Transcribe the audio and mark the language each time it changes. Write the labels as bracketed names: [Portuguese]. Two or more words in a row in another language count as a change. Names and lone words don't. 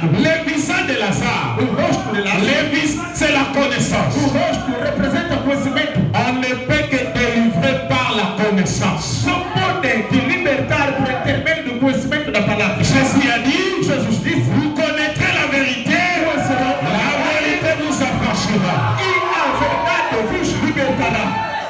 [French] Le visage de Lazare. [Portuguese] O rosto de Lázaro, [French] Le visage, c'est la connaissance. [Portuguese] o rosto representa conhecimento. [French] On ne peut que délivrer par la connaissance. [Portuguese] Só pode te libertar por intermédio do conhecimento da palavra. [French] Jésus a dit, [Portuguese] Jesus disse, [French] vous connaîtrez la vérité, [Portuguese] conhecerão [French] la vérité vous affranchira. [Portuguese] e a verdade vos libertará.